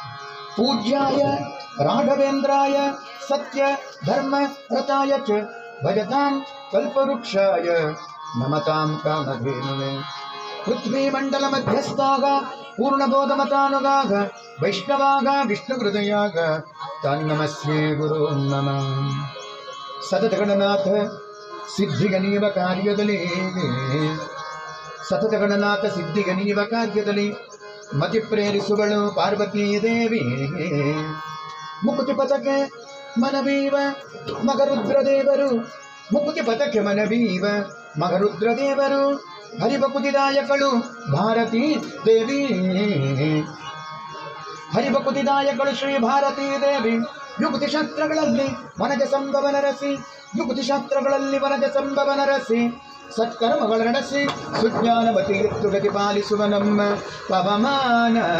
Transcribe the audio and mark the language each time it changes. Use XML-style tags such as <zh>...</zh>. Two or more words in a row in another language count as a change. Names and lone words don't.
<sa>पूज्याय राघवेन्द्राय सत्य धर्म रताय च भजतां कल्पवृक्षाय नमतां कामधेनवे पृथ्वीमण्डलमध्यस्थाः पूर्णबोधमतानुगाः वैष्णवाः विष्णुहृदयाः तन्नमस्ये गुरुन् नम</sa> <kn>ಸತತಗಣನಾಥ ಸಿದ್ಧಿಗನೀವ ಕಾರ್ಯದಲ್ಲಿ ಸತತಗಣನಾಥ ಸಿದ್ಧಿಗನೀವ ಕಾರ್ಯದಲ್ಲಿ ಮತಿ ಪ್ರೇರಿಸುವಳು ಪಾರ್ವತೀ ದೇವಿ ಮುಕುತಿ ಪಥಕ್ಕೆ ಮನವೀವ ಮಗರುದ್ರದೇವರು ಮುಕುತಿ ಪಥಕ್ಕೆ ಮನವೀವ ಮಗರುದ್ರದೇವರು ಹರಿಬಕುತಿದಾಯಕಳು ಭಾರತೀ ದೇವಿ ಹರಿಬಕುತಿದಾಯಕಳು ಶ್ರೀ ಭಾರತೀ ದೇವಿ ಯುಕ್ತಿ ಶಾಸ್ತ್ರಗಳಲ್ಲಿ ವನಜ ಸಂಭವನ ರಸಿ ಯುಕ್ತಿ ಶಾಸ್ತ್ರಗಳಲ್ಲಿ ವನಜ ಸಂಭವನ ರಸಿ ಸತ್ಕರ್ಮಗಳ ನಡೆಸಿ ಸುಜ್ಞಾನವತಿ ಎತ್ತು ಗತಿ ಪಾಲಿಸುವ ನಮ್ಮ ಪವಮಾನ</kn>